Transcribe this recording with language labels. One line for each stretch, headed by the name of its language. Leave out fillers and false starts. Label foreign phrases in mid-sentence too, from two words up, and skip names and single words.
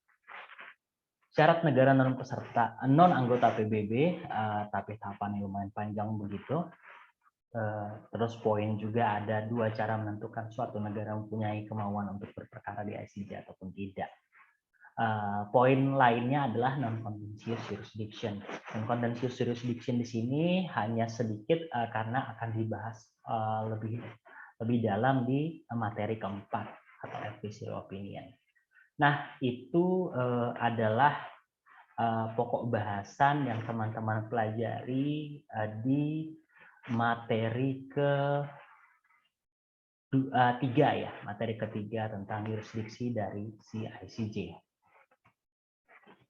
Indonesian: Syarat negara non peserta, non anggota PBB, tapi tahapannya lumayan panjang begitu. Terus poin juga ada 2 cara menentukan suatu negara mempunyai kemauan untuk berperkara di ICJ ataupun tidak. Poin lainnya adalah
English: non-contentious jurisdiction. Non-contentious jurisdiction
Indonesian: di sini hanya sedikit karena akan dibahas lebih dalam di materi keempat atau
English: advisory opinion.
Indonesian: Nah, itu adalah pokok bahasan yang teman-teman pelajari di materi ketiga ya, materi ketiga tentang yurisdiksi dari si ICJ.